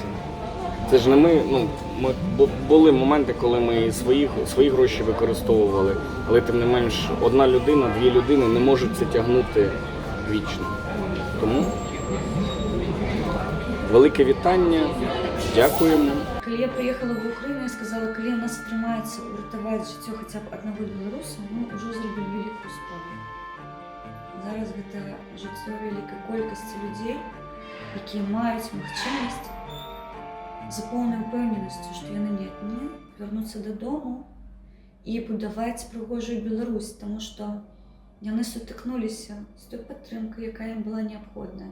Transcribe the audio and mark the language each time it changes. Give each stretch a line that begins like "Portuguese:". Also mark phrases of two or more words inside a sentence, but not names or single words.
Ukrainian: Це ж не ми, були моменти, коли ми свої гроші використовували, але тим не менш одна людина, дві людини не можуть це тягнути вічно. Тому велике вітання, дякуємо. Коли я приїхала в Україну, я сказала, коли у нас тримається уратувати життя хоча б одного білоруса, ми вже зробили велику справу.
Belarusian: Зараз гэта жыццё вялікай колькасці людзей, якія маюць магчымасць за поўнай упэўненасцю, што яны не адны вярнуцца дадому і будаваць прыгожую Беларусь, таму што яны сутыкнуліся з той падтрымкай, якая ім была неабходная.